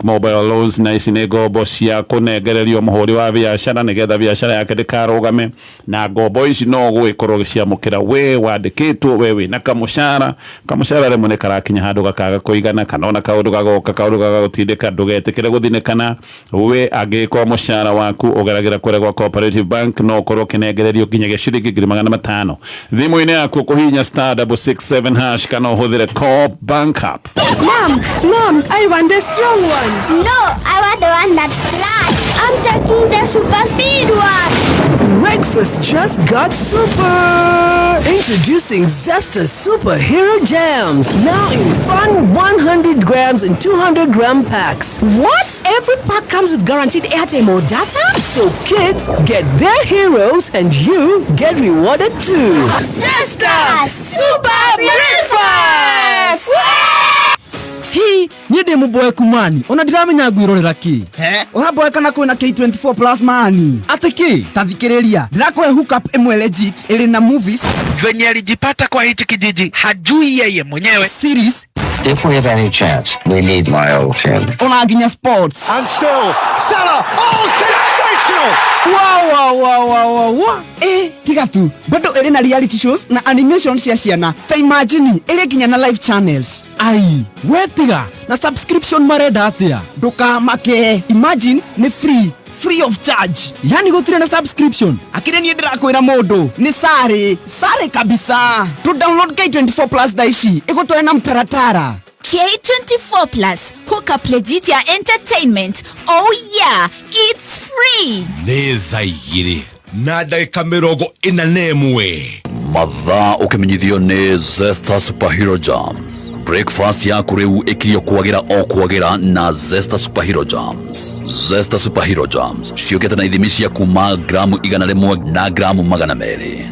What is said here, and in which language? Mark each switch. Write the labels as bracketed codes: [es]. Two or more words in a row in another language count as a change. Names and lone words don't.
[en] mobile loans [ki] na ici ni ngombo cia kunegererio muhuri wa biashara nigetha biashara yake ndikarugame na ngombo ici no gwikorwo ciamukira we wandikitwo we wina kamushara remwe karakinya handu gakaga kuigana kana ona kaundu gagutindika ndugetikire guthinekana we agikwa mushara waku ugeragira kuregwa Cooperative Bank no korwo kinegererio kinyagia ciringi 500 thimu-ini yaku kuhinya *667# kana uhuthire Coop Bank app. [en] Mom, I want the strong one. No, I want the one that flies. I'm taking the super speed one. Breakfast just got super! Introducing Zesta Superhero Jams. Now in fun 100 grams and 200 gram packs. What? Every pack comes with guaranteed airtime or data? So kids get their heroes and you get rewarded too. Zesta Super Breakfast! [sw] Hii ni demo boy kumani. [ki] Ona ndiramenya ngwirorera ki. Ona boy kana kwina K24 Plus mani. Ate ki? Tathikiriria. Ndirakwe [en] hook up [ki] imwe legit ili na movies. [sw] Venye alijipata kwa hichi kijiji hajui yeye mwenyewe. [en] Series. If we have any chance, we need my old team. [ki] Ona aginya sports. [en] And still, Salah. Oh, sensational! [ki] Wow. Tiga tu. Bado ere na [en] reality shows [ki] na animations ya ciana. Ta imagine ere kinya na [en] live channels. [ki] Ai, we tiga. Na subscription marenda atia. Doka make. [en] Imagine ni free of charge. [ki] Yani gutire na subscription. Akire ni ndirakwira mundu ni sare kabisa. [en] To download [ki] K24 Plus daishi igutoe na mtaratara. [en] K24 Plus, hook up legit ya entertainment. Oh yeah, it's free. [ki] Neza igiri na dakika 41 mathaa ukimenyithio ni Zesta Superhero Jams. Breakfast yaku riu ikirio kwagira na Zesta Superhero Jams. Zesta Superhero Jams ciukite na ithimi cia kuma gramu 100 na gramu 200.